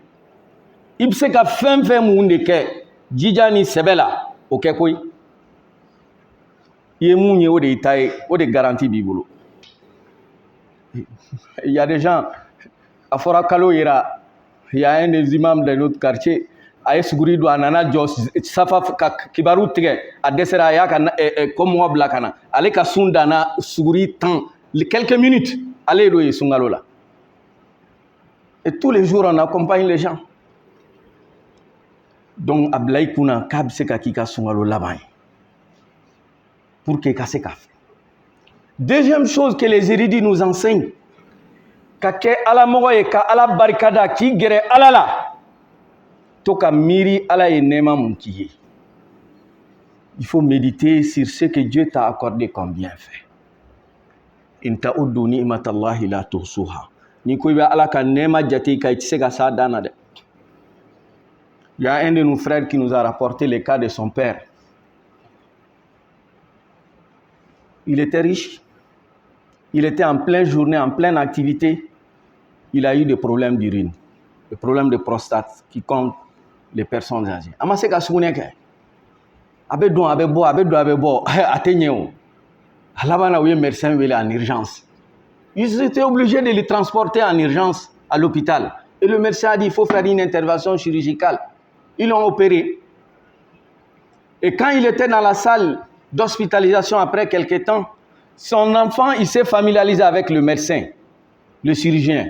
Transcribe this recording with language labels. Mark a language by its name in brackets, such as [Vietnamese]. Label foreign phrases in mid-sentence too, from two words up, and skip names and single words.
[Bambara] I bɛ se ka fɛn fɛn mun de kɛ jija ni sɛbɛ la, o kɛ koyi. I ye mun ye o de y'i ta ye, o de garantie b'i bolo. [French] Il y a des gens, [Bambara] a fɔra kalo yera, [French] il y a un des imams de notre quartier, [Bambara] a ye suguri don a nana jɔ safa ka kibaru tigɛ, a dɛsɛra a y'a ka kɔmɔgɔ bila ka na, ale ka sun danna suguri 10 [French] quelques minutes, [Bambara] ale do ye sunkalo la. [French] Et tous les jours on accompagne les gens. [Bambara] Donc a bila i kunna k'a bɛ se ka k'i ka sunkalo laban ye, [French] pour que [Bambara] i ka se ka fɛ. [French] Deuxième chose que les érudits nous enseignent, [Bambara] ka kɛ alamɔgɔ ye ka Ala barikada k'i gɛrɛ Ala la, to ka miiri Ala ye nɛɛma mun k'i ye. [French] Il faut méditer sur ce que Dieu t'a accordé comme bienfait. [Arabic] إن تعدوا نعمة الله لا تحصوها. [Bambara] Ni ko i bɛ Ala ka nɛɛma jate i kan, i tɛ se ka s'a dan na dɛ. [French] Il y a un de nos frères qui nous a rapporté le cas de son père. Il était riche. Il était en pleine journée, en pleine activité. Il a eu des problèmes d'urine, des problèmes de prostate qui comptent les personnes âgées. [Bambara] A ma se ka sugunɛ kɛ. A bɛ don, a bɛ bɔ, a bɛ don, a bɛ bɔ. A tɛ ɲɛ o. A laban na u ye médecin wele [French] en urgence. Ils étaient obligés de le transporter en urgence à l'hôpital. Et le médecin a dit il faut faire une intervention chirurgicale. Ils l'ont opéré. Et quand il était dans la salle d'hospitalisation après quelques temps, son enfant, il s'est familiarisé avec le médecin, le chirurgien.